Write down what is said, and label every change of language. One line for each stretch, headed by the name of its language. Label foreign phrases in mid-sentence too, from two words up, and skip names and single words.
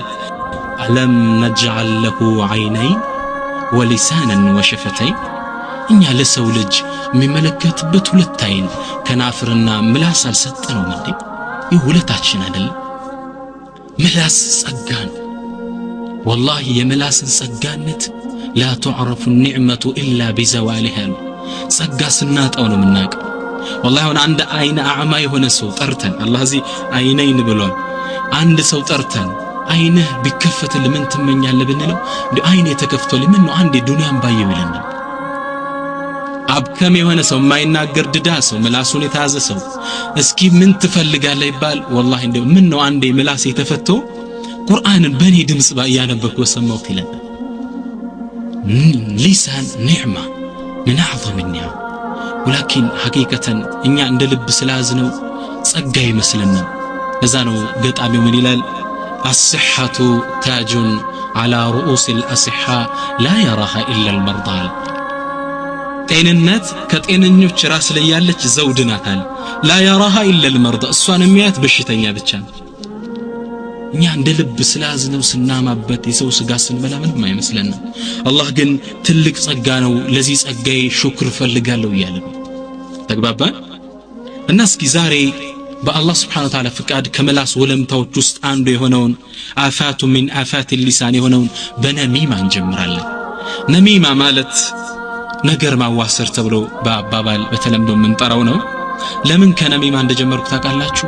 Arabic: ألم نجعل له عينين ولسانا وشفتين፣
Amharic: እኛ ለሰው ልጅ የሚመለከትበት ሁለት አይን ከናፍርና ምላስ አልሰጠነውም እንዴ? ይህ ሁለታችን አይደል? ምላስ ጸጋን ወላሂ የምላስን ጸጋነት
Arabic: لا تعرف النعمة إلا بزوالها።
Amharic: ጸጋ ስናጣው ነው የምናውቀው። والله አሁን አንድ አይነ አዕማ የሆነ ሰው ጠርተን አላህ እዚህ አይነይን ብሏል። አንድ ሰው ጠርተን አይንህ ቢከፈትል ምን ትመኛለህ ብንለው እንዴ አይኔ ተከፍቶልኝ ምን ነው አንዴ ዱንያን ባየው ይለናል። አብከም የሆነ ሰው የማይናገር ድዳ ሰው ምላሱን የተያዘ ሰው እስኪ ምን ትፈልጋለህ ይባል والله እንደው ምን ነው አንዴ ምላስ የተፈቶ ቁርአንን በኔ ድምጽ ያነበብኩ ወሰማው ይለናል።
Arabic: لسان نعمة من أعظم النعم። ولكن حقيقة
Amharic: እኛ እንደ ልብ ስላዝነው ጸጋ ይመስልናል። ለዛ ነው ገጣሚው ምን ይላል?
Arabic: الصحة تاج على رؤوس الأصحاء لا يراها إلا المرضى።
Amharic: ጤንነት ከጤነኞች ራስ ላይ ያለች ዘውድ ናታል።
Arabic: لا يراها إلا
Amharic: المرضى፣ እሷን የሚያት በሽተኛ ብቻ ነው። እኛ እንደ ልብ ስላዝነው ስናማበት የሰው ስጋ ስንበላ ምንም አይመስለንም። አላህ ግን ትልቅ ጸጋ ነው፣ ለዚህ ጸጋዬ ሹክር ፈልጋለሁ እያለ ተግባባን። እና እስኪ ዛሬ በአላህ
Arabic: سبحانه وتعالى
Amharic: ፍቃድ ከመላስ ወለምታዎች ውስጥ አንዱ የሆነውን
Arabic: آفة من آفات اللسان
Amharic: የሆነውን በነሚማ እንጀምራለን። ነሚማ ማለት ነገር ማዋሰር ተብሎ በአባባል በተለምዶ የምንጠራው ነው። ለምን ከነሚማ እንደጀመርኩ ታውቃላችሁ?